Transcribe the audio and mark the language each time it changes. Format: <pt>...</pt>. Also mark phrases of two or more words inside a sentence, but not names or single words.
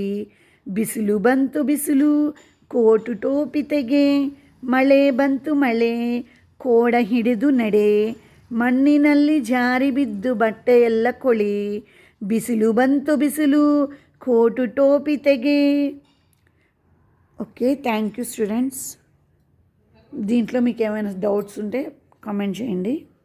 <kn>ಬಿಸಿಲು ಕೋಟು ಟೋಪಿ ತೆಗೆ, ಮಳೆ ಬಂತು ಕೋಡ ಹಿಡಿದು ನಡೆ, ಮಣ್ಣಿನಲ್ಲಿ ಜಾರಿ ಬಿದ್ದು ಬಟ್ಟೆ ಎಲ್ಲ ಕೊಳಿ. ಬಿಸಿಲು ಕೋಟು ಟೋಪಿ ತೆಗೆ.</kn> <en>Okay, thank you students.</en> <te>దీంట్లో మీకు ఏమైనా డౌట్స్ ఉంటే కామెంట్ చేయండి.</te>